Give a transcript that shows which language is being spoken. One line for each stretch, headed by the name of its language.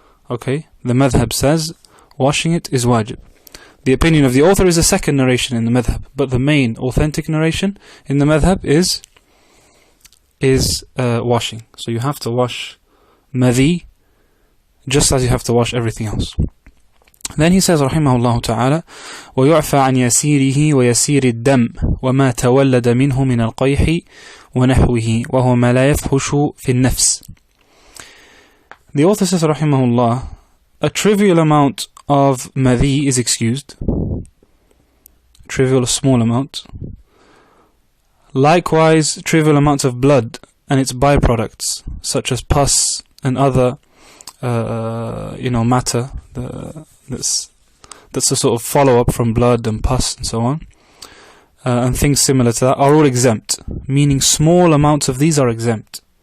English: Okay, the madhab says washing it is wajib. The opinion of the author is a second narration in the madhab, but the main authentic narration in the madhab is washing. So you have to wash madhi just as you have to wash everything else. Then he says rahimahullah ta'ala
Arabic: وَيُعْفَى عَنْ يَسِيرِهِ وَيَسِيرِ الدَّمْ وَمَا تَوَلَّدَ مِنْهُ مِنَ الْقَيْحِ وَنَحْوِهِ وَهُوَ مَا لَا يَفْحُشُ فِي النَّفْسِ.
English: The author says rahimahullah, a trivial amount of madhi is excused, trivial, a small amount. Likewise, trivial amounts of blood and its byproducts, such as pus and other matter that's a sort of follow-up from blood and pus and so on, and things similar to that, are all exempt, meaning small amounts of these are exempt.